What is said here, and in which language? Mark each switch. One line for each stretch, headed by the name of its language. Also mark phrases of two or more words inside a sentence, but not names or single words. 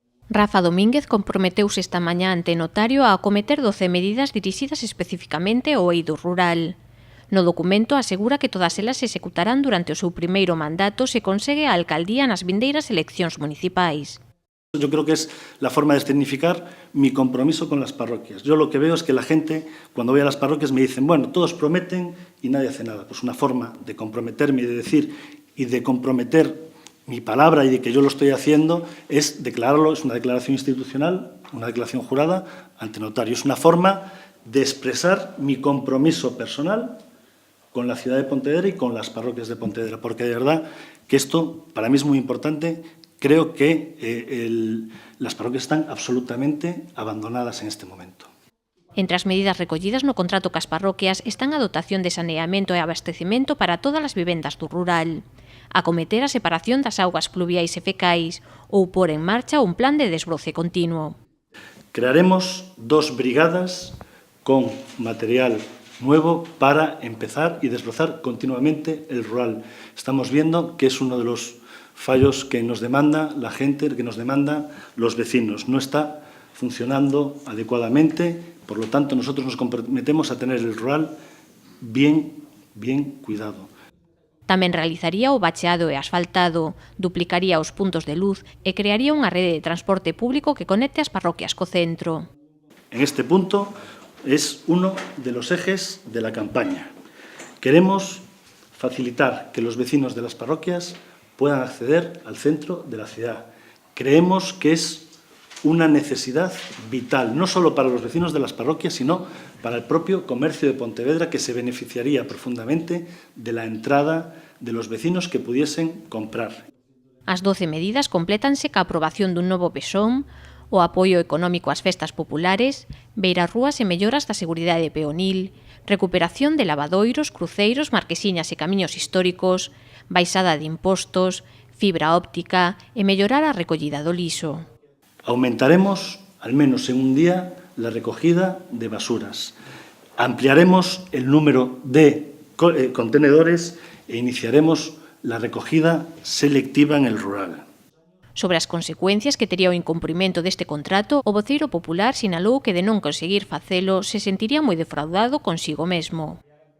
Galician: Rafa Domínguez comprometeuse esta mañá ante notario a acometer 12 medidas dirixidas especificamente ao eido rural. No documento asegura que todas elas se executarán durante o seu primeiro mandato se consegue a alcaldía nas vindeiras eleccións municipais.
Spanish: Yo creo que es la forma de escenificar mi compromiso con las parroquias. Yo lo que veo es que la gente, cuando voy a las parroquias, me dicen, bueno, todos prometen y nadie hace nada. Pues una forma de comprometerme y de decir y de comprometer mi palabra y de que yo lo estoy haciendo es declararlo, es una declaración institucional, una declaración jurada ante notario. Es una forma de expresar mi compromiso personal con la ciudad de Pontevedra y con las parroquias de Pontevedra, porque de verdad que esto para mí es muy importante. Creo que las parroquias están absolutamente abandonadas en este momento.
Galician: Entre as medidas recollidas no contrato cas parroquias están a dotación de saneamento e abastecemento para todas as vivendas do rural, acometer a separación das augas pluviais e fecais ou pôr en marcha un plan de desbroce continuo.
Spanish: Crearemos 2 brigadas con material nuevo para empezar y desbrozar continuamente el rural. Estamos viendo que es uno de los fallos que nos demanda la gente, que nos demanda los vecinos. No está funcionando adecuadamente, por lo tanto nosotros nos comprometemos a tener el rural bien cuidado.
Galician: Tamén realizaría o bacheado e asfaltado, duplicaría os puntos de luz e crearía unha rede de transporte público que conecte as parroquias co centro.
Spanish: En este punto es uno de los ejes de la campaña. Queremos facilitar que los vecinos de las parroquias puedan acceder al centro de la ciudad. Creemos que es una necesidad vital, no solo para los vecinos de las parroquias, sino para el propio comercio de Pontevedra, que se beneficiaría profundamente de la entrada de los vecinos que pudiesen comprar.
Galician: As 12 medidas complétanse ca aprobación dun novo PESOM, o apoio económico ás festas populares, beirarrúas e melloras da seguridade peonil, recuperación de lavadoiros, cruceiros, marquesiñas e camiños históricos, baixada de impostos, fibra óptica e mellorar a recollida do lixo.
Spanish: Aumentaremos, al menos en un día, la recogida de basuras. Ampliaremos el número de contenedores e iniciaremos la recogida selectiva en el rural.
Galician: Sobre as consecuencias que tería o incumprimento deste contrato, o voceiro popular sinalou que de non conseguir facelo se sentiría moi defraudado consigo mesmo.